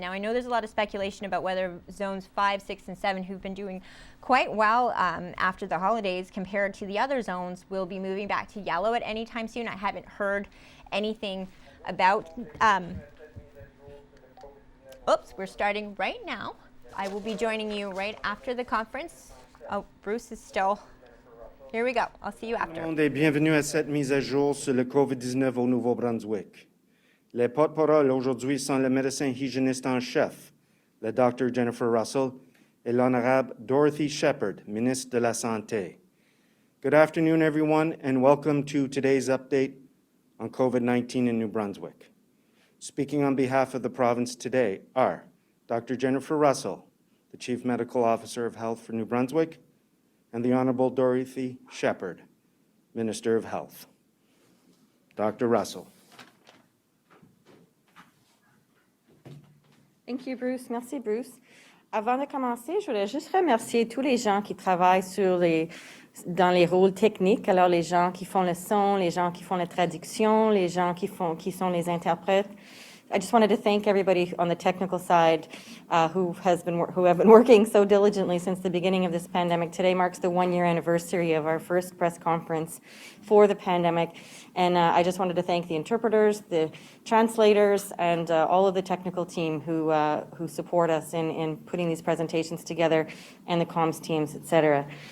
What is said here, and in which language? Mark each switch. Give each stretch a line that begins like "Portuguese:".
English: Now, I know there's a lot of speculation about whether Zones 5, 6, and 7, who've been doing quite well after the holidays compared to the other zones, will be moving back to yellow at any time soon. I haven't heard anything about... Oops, we're starting right now. I will be joining you right after the conference. Oh, Bruce is still... Here we go. I'll see you after.
French: Tout le monde est bienvenu à cette mise à jour sur le COVID-19 au Nouveau-Brunswick. Les porte-paroles aujourd'hui sont le médecin hygiéniste en chef, le Dr. Jennifer Russell, et l'Honorable Dorothy Shepherd, Ministre de la Santé.
English: Good afternoon, everyone, and welcome to today's update on COVID-19 in New Brunswick. Speaking on behalf of the province today are Dr. Jennifer Russell, the Chief Medical Officer of Health for New Brunswick, and the Honorable Dorothy Shepherd, Minister of Health. Dr. Russell. Thank you, Bruce.
French: Merci, Bruce. Avant de commencer, je voulais juste remercier tous les gens qui travaillent dans les rôles techniques. Alors, les gens qui font le son, les gens qui font la traduction, les gens qui sont les interprètes.
English: I just wanted to thank everybody on the technical side who have been working so diligently since the beginning of this pandemic. Today marks the 1-year anniversary of our first press conference for the pandemic. And I just wanted to thank the interpreters, the translators, and all of the technical team who support us in putting these presentations together, and the comms teams, etc.